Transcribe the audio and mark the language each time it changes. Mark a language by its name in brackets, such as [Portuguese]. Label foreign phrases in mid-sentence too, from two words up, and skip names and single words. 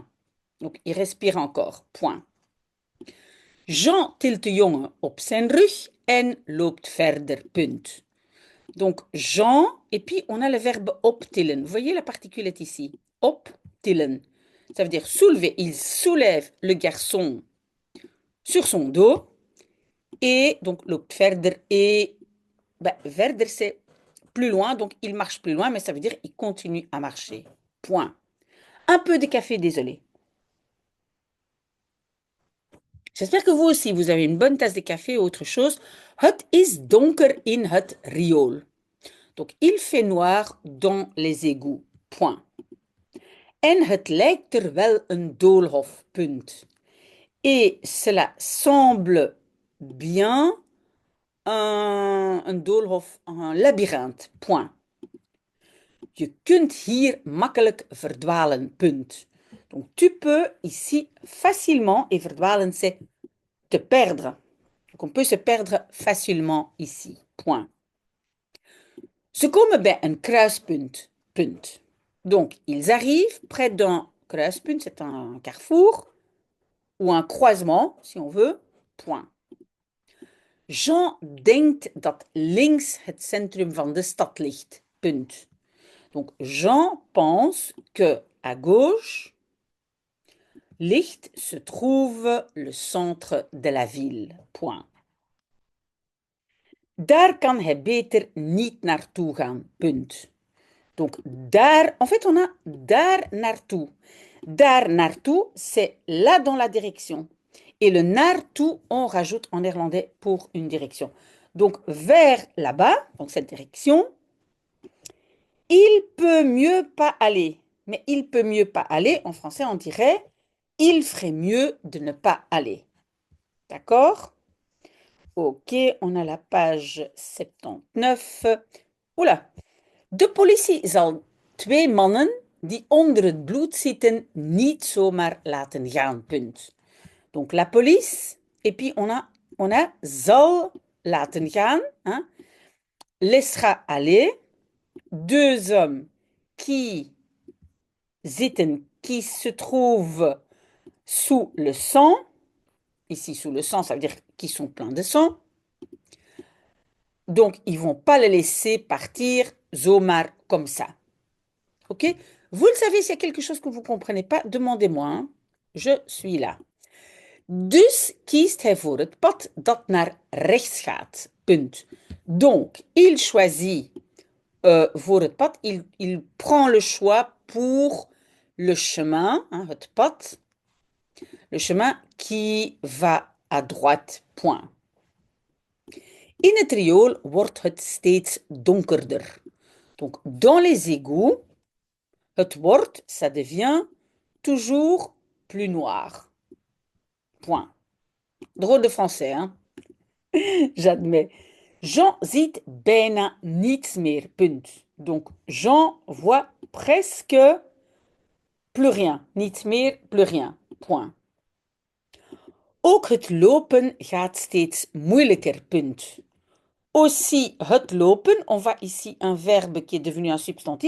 [French] Donc, il respire encore, point. [Dutch] Jean tilt de jongen op zijn rug en loopt verder, punt. [French] Donc, Jean, et puis on a le verbe optillen. Vous voyez, la particule ici. Optillen. Ça veut dire soulever. Il soulève le garçon sur son dos. Et donc, [Dutch] loopt verder. Et verder, [French] c'est plus loin. Donc, il marche plus loin, mais ça veut dire il continue à marcher. Point. Un peu de café, désolé. J'espère que vous aussi, vous avez une bonne tasse de café ou autre chose. [Dutch] Het is donker in het riool. [French] Donc, il fait noir dans les égouts. Point. [Dutch] En het lijkt er wel een doolhof. Punt. [French] Et cela semble bien un doolhof, un labyrinthe. Point. [Dutch] Je kunt hier makkelijk verdwalen. Punt. [French] Donc, tu peux ici facilement, et verdwalen, c'est te perdre. Donc, on peut se perdre facilement ici. Point. [Dutch] Ze komen bij een kruispunt. Punt. [French] Donc, ils arrivent près d'un kruispunt, c'est un carrefour, ou un croisement, si on veut. Point. [Dutch] Jean denkt dat links het centrum van de stad ligt. Punt. [French] Donc, Jean pense que à gauche se trouve le centre de la ville. Point. [Dutch] Daar kan hij beter niet naartoe gaan. [French] Punt. Donc, daar, en fait, on a [Dutch] daar naartoe. Daar naartoe, [French] c'est là dans la direction. Et le naartoe, on rajoute en néerlandais pour une direction. Donc, vers là-bas, donc cette direction, il peut mieux pas aller. Mais il peut mieux pas aller, en français, on dirait il ferait mieux de ne pas aller. D'accord? Ok, on a la page 79. Oula, [Dutch] de politie zal 2 mannen die onder het bloed zitten niet zomaar laten gaan. Punt. [French] Donc la police, et puis on a [Dutch] zal laten gaan, [French] hein, laissera aller 2 hommes qui zitten, qui se trouvent sous le sang. Ici, sous le sang, ça veut dire qu'ils sont pleins de sang. Donc, ils ne vont pas le laisser partir zomaar comme ça. OK? Vous le savez, s'il y a quelque chose que vous ne comprenez pas, demandez-moi. Hein? Je suis là. [Dutch] Dus kiest hij voor het pad dat naar rechts gaat. Punt. [French] Donc, il choisit [Dutch] voor het pad, [French] il prend le choix pour le chemin, hein, [Dutch] het pad, [French] le chemin qui va à droite. Point. [Dutch] In het riool wordt het steeds donkerder. [French] Donc, dans les égouts, [Dutch] het wordt, [French] ça devient toujours plus noir. Point. Drôle de français, hein? J'admets. [Dutch] Jean ziet bijna niets meer. Punt. [French] Donc, Jean voit presque plus rien. [Dutch] Niets meer, [French] plus rien. Point. [Dutch] Ook het lopen gaat steeds moeilijker. Punt. Aussi, het lopen, [French] on voit ici un verbe qui est devenu un substantif.